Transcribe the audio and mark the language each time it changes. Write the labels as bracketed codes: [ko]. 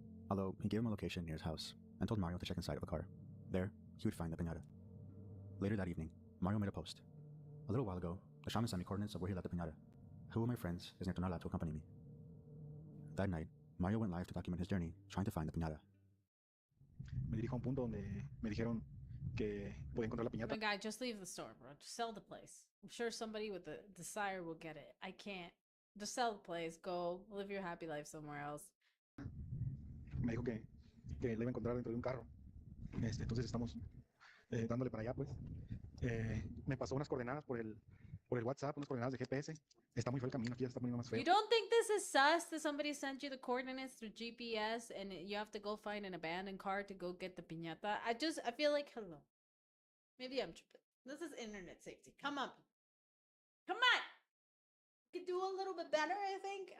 [en] Although he gave him a location near his house and told Mario to check inside of a car. There, he would find the pinata. Later that evening, Mario made a post. A little while ago, the shaman sent me coordinates of where he left the pinata. Who of my friends is near Tonala to accompany me? That night, Mario went live to document his journey trying to find the pinata. [es] Me dirijo a un punto donde me dijeron que podía encontrar la [en] Oh [es] piñata. [en] my god, just leave the store, bro. Just sell the place. I'm sure somebody with a desire will get it. I can't. Just sell the place. Go live your happy life somewhere else. [es] Me dijo que la iba a encontrar dentro de un carro. Entonces estamos dándole para allá, pues. Me pasó unas coordenadas por el WhatsApp, unas coordenadas de GPS. Está muy feo el camino, aquí ya se está poniendo más feo. [en] You don't think this is sus that somebody sent you the coordinates through GPS and you have to go find an abandoned car to go get the piñata? I feel like, hello. Maybe I'm tripping. This is internet safety. Come on. Come on! You could do a little bit better, I think.